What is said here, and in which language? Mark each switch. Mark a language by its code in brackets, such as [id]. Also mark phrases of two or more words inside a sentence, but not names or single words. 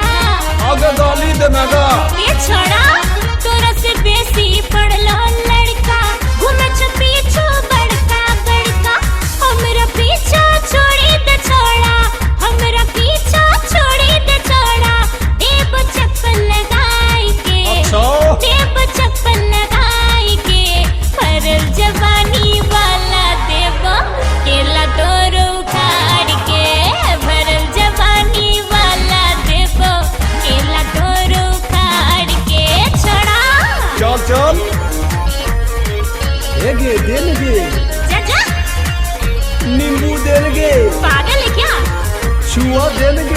[anp] आगे गाली दे मगा ये छोड़ा तोरा से बेसी पड़लो लड़का, घूमे छ पीछू बड़का बड़का। हमरा पीछा छोड़ी दे छोड़ा, हमरा पीछा छोड़ी दे छोड़ा, देब चप्पल लगाई के, देब चप्पल लगाई के। भरल जवानी वाला देबो केला तोरो उखाड़ के, भरल जवानी वाला देबो केला तोरो उखाड़ के। छोड़ा चल चल गे देनगे जा जा। नींबू देनगे, [hi] पागल है क्या? [anp] छुआ देनगे।